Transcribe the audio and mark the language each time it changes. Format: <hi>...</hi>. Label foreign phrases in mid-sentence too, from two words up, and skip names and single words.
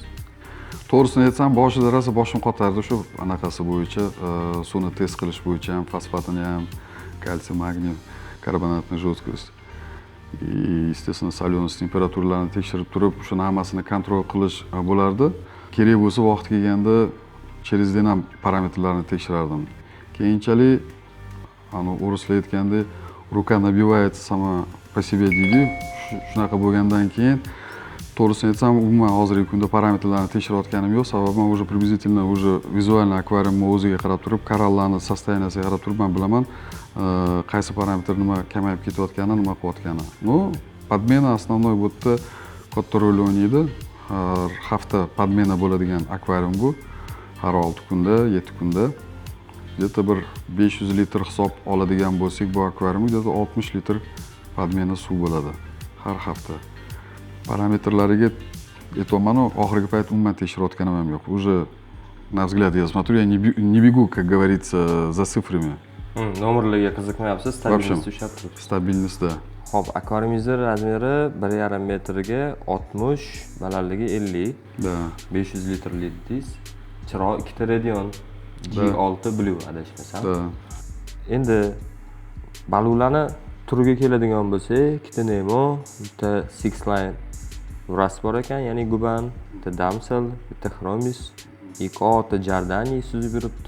<uz>To'g'risini aytsam, boshida rosa boshim qotardi shu anaqasi bo'yicha, suvni test qilish bo'yicha ham, fosfatini ham, kalsiy, magniy, karbonatni jozkost, естественно, solyonost temperaturalarini tekshirib turib, shuni hammasini kontrol qilish bo'lardi. Kerak bo'lsa vaqt kelganda</uz> <ru>через день</ru> <uz>ham parametrlarni tekshirardim. Keyinchalik o'rislar aytgandek,</uz> <ru>рука набивается сама по себе</ru> <uz>deydi. Shunaqa bo'lgandan keyin to'g'risini aytsam, umuman hozirgi kunda parametrlarni tekshirayotganim yo'q, sababi men</uz> <ru>уже приблизительно</ru> <uz>vizual akvariumni o'ziga qarab turib, korallarning состоянияsiga qarab turib men bilaman, qaysi parametr nima kamayib ketayotganini, nima qilayotganini.</uz> <ru>Ну, подмена основной</ru> <uz>bu yerda katta rol o'ynaydi. Har hafta podmena bo'ladigan akvarium bu. Har 6 kunda, 7 kunda где-то bir 500 litr hisob oladigan bo'lsak, bu akvariumda где-то 60 litr podmena suv bo'ladi har hafta. Parametrlariga aytayman, oxirgi payt umuman tekshirayotganim ham yo'q.</uz> <ru>Уже на взгляд я смотрю, я не бегу, как говорится, за цифрами.</ru> <uz>Nomerlarga qiziqmayapsiz, stabilnost ushlab turibsiz.</uz> <ru>Stabilnost, да.</ru> <uz>Xo'p, akvariumingizning razmeri 1,5 metrga 60, balandligi 50.</uz> <ru>Да.</ru> <uz>500 litrlik deysiz. Chiroq ikkita radion G6 Blue adashmasam.</uz> <ru>Да.</ru> <uz>Endi balularni turiga keladigan bo'lsak, ikkita Nemo, bitta Six Line Wrasse bor ekan, ya'ni Guban, bitta Damsel, bitta Chromis, ikkita Jardani suzib yuribdi.</uz>